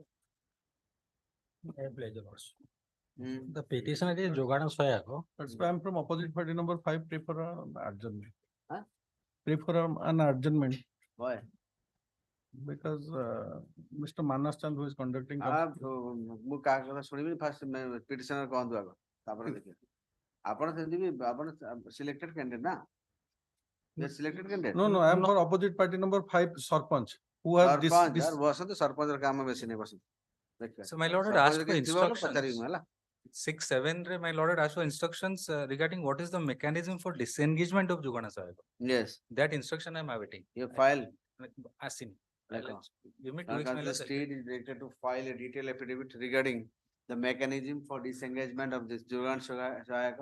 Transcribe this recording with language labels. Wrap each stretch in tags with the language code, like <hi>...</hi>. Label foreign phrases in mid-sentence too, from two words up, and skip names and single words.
<en>The petition is Jogana Soyako. That's why I'm from opposite party number 5, prefer an adjournment. Huh? Prefer an adjournment Why? because Mr. Manas Chand who is conducting.</en> <or>ମୁଁ କାହା କଥା ଶୁଣିବିନି</or> <en>first petitioner</en> <or>କହନ୍ତୁ ଆଗ ତାପରେ ଦେଖିବା ଆପଣ ସେମିତି ବି ଆପଣ</or> <en>selected candidate</en> <or>ନା</or> <en>selected candidate No, I am for opposite party number 5, Sarpanch, who has</en> <or>ସରପଞ୍ଚ ବସନ୍ତୁ ସରପଞ୍ଚର କାମ ବେଶୀ ନେଇ ବସନ୍ତୁ ଦେଖିବା</or> <en>So my lord had</en> <or>ସରପଞ୍ଚ</or> <en>asked for</en> <or>କିଛି ଥିବ ବୋଲେ ପଚାରିବି ମୁଁ</or> <en>instructions.</en> <or>ହେଲା</or> <en>6, 7, my lord had asked for instructions regarding what is the mechanism for disengagement of Jogana Soyako. yes That instruction I'm awaiting. your file Asking.</en> <or>Lekha.</or> <en>Give me 2 Lord weeks, my Council lord. State is directed to file a detailed affidavit regarding the mechanism for disengagement of this Jogan Soyaka.</en>